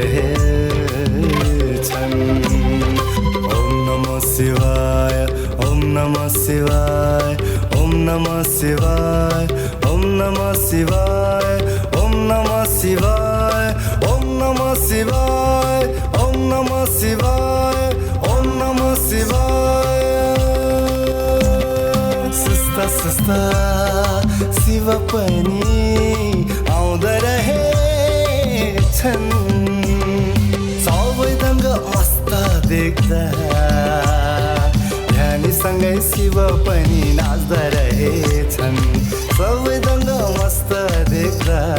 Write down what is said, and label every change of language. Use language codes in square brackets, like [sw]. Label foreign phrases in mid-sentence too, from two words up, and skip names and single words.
[sa] रहेछन् ओम नमः शिवाय ओम नमः शिवाय ओम नमः शिवाय ओम नमः शिवाय ओम नमः शिवाय ओम नमः शिवाय ओम नमः शिवाय ओम नमः शिवाय [ne] सुस्ता सुस्ता शिव पनि आउँदा रहेछन् सबै दङ्ग मस्त देख्दा ध्यानीसँगै शिव पनि नाच्दा रहेछन् सबै दङ्ग मस्त देख्दा